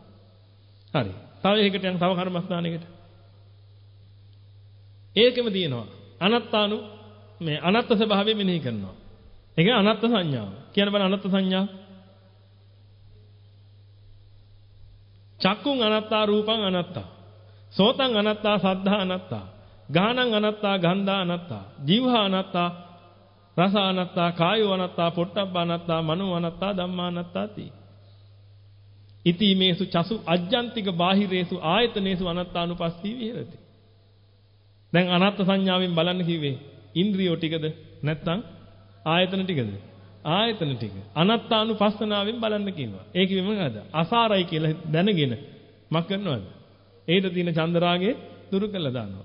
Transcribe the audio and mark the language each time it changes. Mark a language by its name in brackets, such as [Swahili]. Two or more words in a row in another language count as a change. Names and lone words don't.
[Sinhala] හරි. තව එකකට යන තව කර්මස්ථානයකට. ඒකෙම තියෙනවා. අනත්තානු මේ අනත්ත් ස්වභාවය මෙනෙහි කරනවා. ඒ කියන්නේ අනත්ත් සංඥාව. කියන බල අනත්ත් සංඥාව. [Pali] චක්කුං අනත්තා රූපං අනත්තා. සෝතං අනත්තා සද්ධා අනත්තා. ගානං අනත්තා ගන්ධා අනත්තා. ජීවහා අනත්තා රස අනත්තා කායෝ අනත්තා පොට්ටබ්බ අනත්තා මනෝ අනත්තා ධම්මා අනත්තාති. ඉති මේසු චසු අජ්ජන්තික බාහිරේසු ආයතනේසු අනත්තානුපස්සී විහෙරති. [Sinhala] දැන් අනත්ත් සංඥාවෙන් බලන්න කිව්වේ ඉන්ද්‍රියෝ ටිකද නැත්නම් ආයතන ටිකද? ආයතන ටික. අනත්තානුපස්සනාවෙන් බලන්න කියනවා. ඒ කිව්වෙ මොකද? අසාරයි කියලා දැනගෙන මක් කරනවද? ඒට තියෙන චන්දරාගය දුරු කළා දානවා.